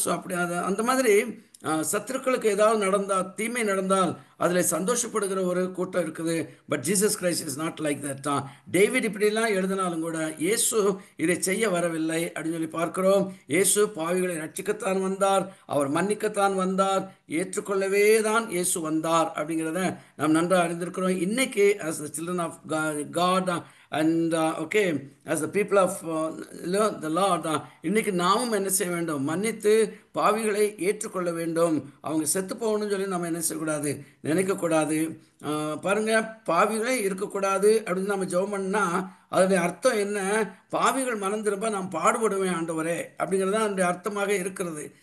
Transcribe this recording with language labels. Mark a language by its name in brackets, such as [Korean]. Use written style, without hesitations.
[Tamil] So அப்படி அந்த மாதிரி சத்துருக்களுக்கு ஏதாவது நடந்தால், தீமை நடந்தால் அதில் சந்தோஷப்படுகிற ஒரு கூட்டம் இருக்குது. [English] but Jesus Christ is not like that [Tamil] தான். டேவிட் இப்படிலாம் எழுதினாலும் கூட இயேசு இதை செய்ய வரவில்லை அப்படின்னு சொல்லி பார்க்கிறோம். இயேசு பாவிகளை ரட்சிக்கத்தான் வந்தார், அவர் மன்னிக்கத்தான் வந்தார், ஏற்றுக்கொள்ளவே தான் இயேசு வந்தார் அப்படிங்கிறத நாம் நன்றாக அறிந்திருக்கிறோம். இன்னைக்கு [English] as the children of God and okay, as the people of the Lord, [Tamil] இன்னைக்கு நாமும் என்ன செய்ய வேண்டும்? மன்னித்து பாவிகளை ஏற்றுக்கொள்ள வேண்டும். அவங்க செத்து போகணும்னு சொல்லி நம்ம என்ன செய்யக்கூடாது, நினைக்கக்கூடாது. பாருங்க, பாவிகளே இருக்கக்கூடாது அப்படின்னு நம்ம ஜெபம் பண்ணா அதனுடைய அர்த்தம் என்ன? பாவிகள் மனம் திரும்ப நான் பாடுபடுவேன் ஆண்டவரே அப்படிங்கிறது தான் அதனுடைய அர்த்தமாக இருக்கிறது.